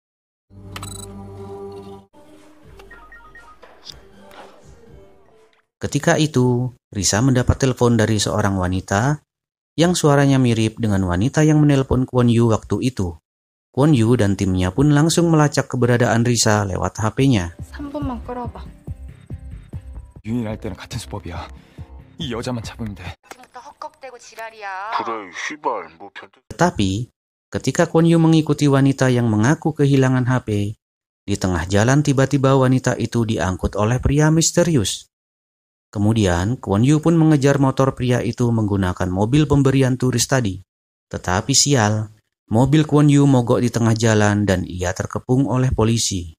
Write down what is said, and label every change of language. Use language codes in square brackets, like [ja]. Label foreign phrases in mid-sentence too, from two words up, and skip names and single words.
[id] Ketika itu, Risa mendapat telepon dari seorang wanita yang suaranya mirip dengan wanita yang menelpon Kwon Yu waktu itu. Kwon Yu dan timnya pun langsung melacak keberadaan Risa lewat HP-nya. [ko] 3분만 끌어봐. 유인할 때는 같은 수법이야. 이 여자만 잡으면 돼. 그러니까 헛겁대고 지랄이야. 그래, 씨발, 뭐 변태. [id] Tetapi, ketika Kwon Yu mengikuti wanita yang mengaku kehilangan HP, di tengah jalan tiba-tiba wanita itu diangkut oleh pria misterius. Kemudian, Kwon Yu pun mengejar motor pria itu menggunakan mobil pemberian turis tadi. Tetapi sial, mobil Kwon Yu mogok di tengah jalan dan ia terkepung oleh polisi.